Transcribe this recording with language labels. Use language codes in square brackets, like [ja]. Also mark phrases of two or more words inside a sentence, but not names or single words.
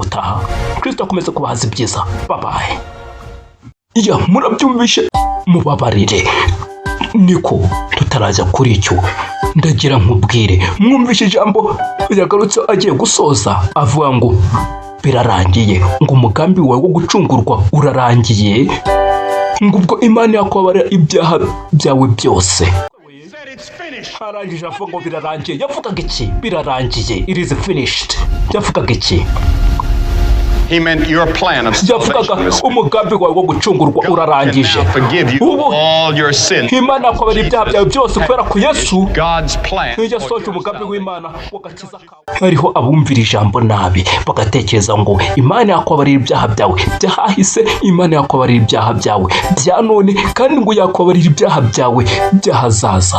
[rw] gutaha Kristo akomeza kubahaza ibyiza bye ya murabyumvishe mubabarire niko tutarajya kuri icyo ndagira nkubwire mwumvishe ijambo yagarutse agiye gusoza avuga ngo birarangiye ngo umugambi wawe wo gucungurwa urarangiye ngo ubwo Imana yakubabarira ibyaha byawe byose arangije avuga ngo birarangiye yavugaga iki birarangiye [en] it is finished [rw] yavugaga iki [en] He meant your plan of salvation. [rw] Umugambi wawe wo gucungurwa urarangije. Ubu Imana yakubabarira ibyaha byawe byose kubera ko Yesu yasohoje umugambi w'Imana w'agakiza kawe. Hariho abumvira ijambo nabi bagatekereza ngo Imana yakubabarira ibyaha byawe byahise, Imana yakubabarira ibyaha byawe bya none kandi ngo yakubabarira ibyaha byawe byahazaza.